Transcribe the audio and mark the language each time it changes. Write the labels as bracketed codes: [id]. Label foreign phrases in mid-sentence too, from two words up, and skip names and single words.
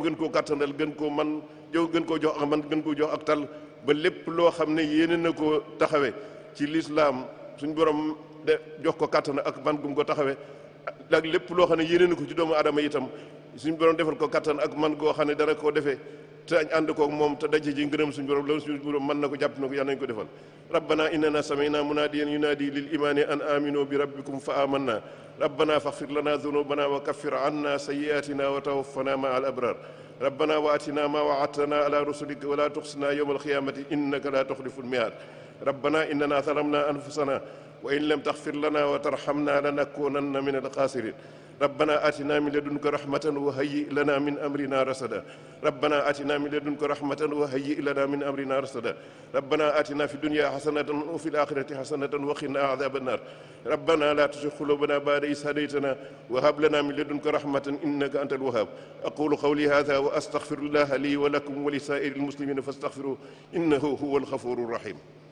[wo] gën koo kattanal gën koo man gën koo jox ak man gën koo jox ak tal ba lépp loo xam ne yéene na koo taxawee ci lislaam suñ borom de jox ko kàttan ak man gum ko taxawee ak lépp loo xam ne yéene na ko ci doomu aadama itam suñ borom defal ko kàttan ak man goo xam ne dana koo defee te ànd koog moom te daje ji ngërëm suñ borom loolu suñ borom mën na ko jàpp na ko yàlla nañ ko defal [ar] ربنا إننا سمعنا مناديا ينادي للإيمان أن آمنوا بربكم فآمنا ربنا فاغفر لنا ذنوبنا وكفر عنا سيئاتنا وتوفنا مع الأبرار ربنا وآتنا ما وعدتنا على رسلك ولا تخزنا يوم القيامة إنك لا تخلف الميعاد ربنا إننا ظلمنا أنفسنا وإن لم تغفر لنا وترحمنا لنكونن من الخاسرين ربنا آتنا من لدنك رحمة وهيئ لنا من أمرنا رشدا ربنا آتنا من لدنك رحمة وهيئ لنا من أمرنا رشدا ربنا آتنا في الدنيا حسنة وفي الآخرة حسنة وقنا عذاب النار ربنا لا تزغ قلوبنا بعد إذ هديتنا وهب لنا من لدنك رحمة إنك أنت الوهاب أقول قولي هذا وأستغفر الله لي ولكم ولسائر المسلمين فاستغفروه إنه هو الغفور الرحيم